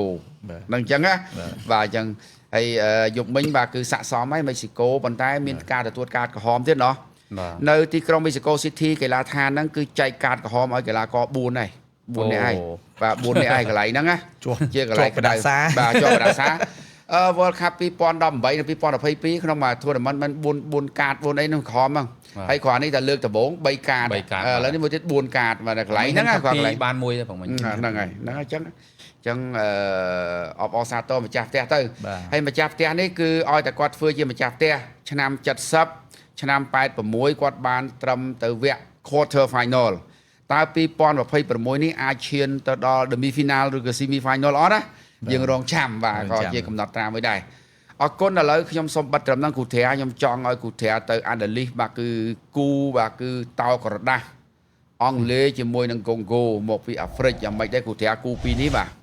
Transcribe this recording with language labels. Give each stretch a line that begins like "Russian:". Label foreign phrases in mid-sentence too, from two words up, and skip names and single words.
Khmer: នឹងអញ្ចឹងណាបាទអញ្ចឹងហើយយប់មិញបាទគឺស័ក្តិសមហើយមេស៊ីកូប៉ុន្តែមានការទទួលកាតក្រហមទៀតណោះនៅទីក្រុងមេស៊ីកូ City កីឡាដ្ឋានហ្នឹងគឺចែកកាតក្រហមឲ្យកីឡាករ4ហើយ4នាក់ហើយបាទ4នាក់ហើយកន្លែងហ្នឹងណាជាកន្លែងក្តៅបាទជាប់បដាសា World Cup 2018 និង2022ក្នុងមួយ tournament มัน4កាត4អីហ្នឹងក្រហមហ្នឹងហើយគ្រាន់នេះតែលើកដំបូង3កាតឥឡូវនេះមួយទៀត4កាតបាទកន្លែងហ្នឹងគាត់កន្លែង បានមួយទេបងមិញ ហ្នឹងហើយអញ្ចឹងអបអរសាទរម្ចាស់ផ្ទះទៅហើយម្ចាស់ផ្ទះនេះគឺឲ្យតែគាត់ធ្វើជាម្ចាស់ផ្ទះឆ្នាំ70 ឆ្នាំ86គាត់បានត្រឹមទៅវគ្គ
English: quarter final
Khmer: តើ2026នេះអាចឈានទៅដល់
English: demi final
Khmer: ឬក៏
English: semi final
Khmer: អត់ណាយើងរងចាំបាទក៏ជាកំណត់ត្រាមួយដែរអរគុណឥឡូវខ្ញុំសូមបិទត្រឹមហ្នឹងគ្រូត្រាខ្ញុំចង់ឲ្យគ្រូត្រាទៅ analyst បាទគឺគូបាទគឺតោក្រដាស់អង់គ្លេសជាមួយនឹងកុងហ្គោមកពីអាហ្វ្រិកយ៉ាងម៉េចដែរគ្រូត្រាគូពីរនេះបាទ